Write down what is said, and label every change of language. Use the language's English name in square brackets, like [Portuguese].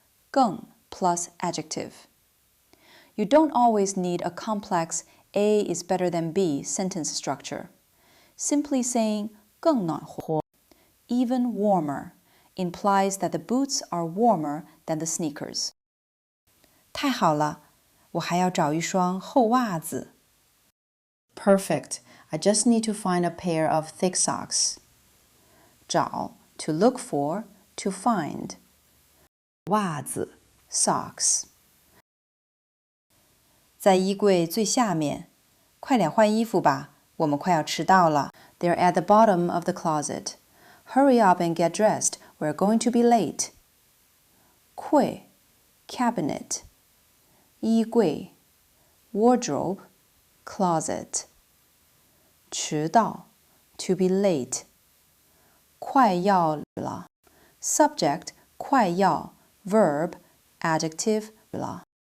[English] 更 plus adjective. You don't always need a complex A is better than B sentence structure. Simply saying [Chinese] 更暖和, [English] even warmer, implies that the boots are warmer than the sneakers. [Chinese] 太好了，我还要找一双厚袜子。 [English] Perfect. I just need to find a pair of thick socks. 找, to look for, to find. 袜子 socks. [Chinese] 在衣柜最下面，快点换衣服吧，我们快要迟到了。 [English] They're at the bottom of the closet. Hurry up and get dressed. We're going to be late. 柜 cabinet. 衣柜 wardrobe, closet. 迟到 to be late. 快要了 subject 快要 verb adjective 了。